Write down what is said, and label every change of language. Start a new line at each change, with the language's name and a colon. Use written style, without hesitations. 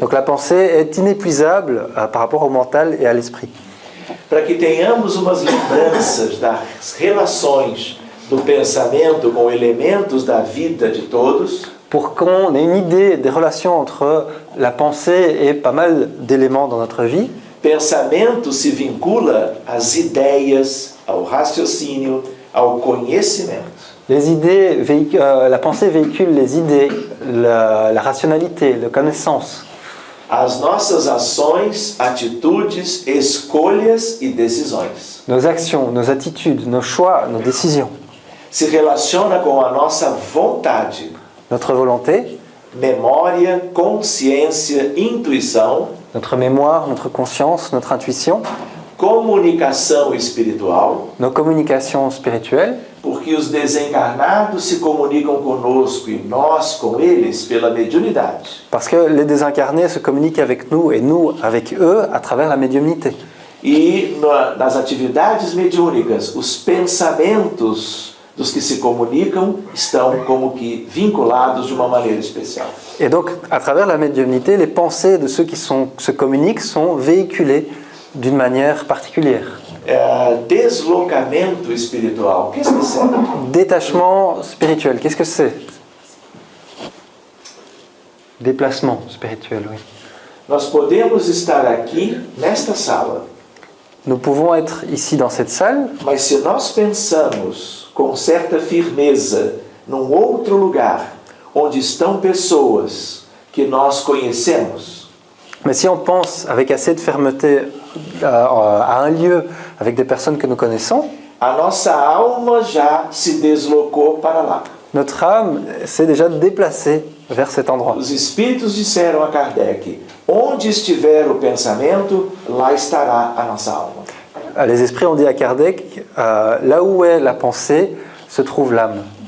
French: Donc la pensée est inépuisable par rapport au mental et à l'esprit.
Portuguese: Para que tenhamos umas lembranças das relações do pensamento com elementos da vida de todos,
French: Pour qu'on ait une idée des relations entre la pensée et pas mal d'éléments dans notre vie,
Portuguese: Pensamento se vincula às ideias, ao raciocínio, ao conhecimento.
French: La pensée véhicule les idées, la rationalité, la connaissance.
Portuguese: As nossas ações, atitudes, escolhas e decisões.
French: Nos actions, nos attitudes, nos choix, nos décisions.
Portuguese: Se relaciona com a nossa vontade,
French: Notre volonté,
Portuguese: memória, consciência, intuição,
French: notre mémoire, notre conscience, notre intuition,
Portuguese: comunicação espiritual,
French: nos communications spirituelles,
Portuguese: porque os desencarnados se comunicam conosco e nós com eles pela mediunidade.
French: parce que les désincarnés se communiquent avec nous et nous avec eux à travers la médiumnité.
Portuguese: E nas atividades mediúnicas, os pensamentos dos que se comunicam estão como que vinculados de uma maneira especial.
French: Et donc, à travers la médiumnité, les pensées de ceux qui se communiquent sont véhiculées d'une manière particulière.
Portuguese: Deslocamento espiritual,
French: qu'est-ce que c'est? Détachement spirituel, qu'est-ce que c'est? Déplacement spirituel, oui.
Portuguese: Nós podemos estar aqui nesta sala,
French: Nous pouvons être ici dans cette salle,
Portuguese: mas se nós pensamos com certa firmeza num outro lugar, onde estão pessoas que nós conhecemos,
French: mais si on pense avec assez de fermeté à un lieu avec des personnes que nous connaissons,
Portuguese: a nossa alma já se deslocou para lá.
French: notre âme s'est déjà déplacée vers cet endroit.
Portuguese: Os espíritos disseram a Kardec: onde estiver o pensamento, lá estará a nossa alma.
French: Les esprits ont dit à Kardec, là où est la pensée, se trouve l'âme.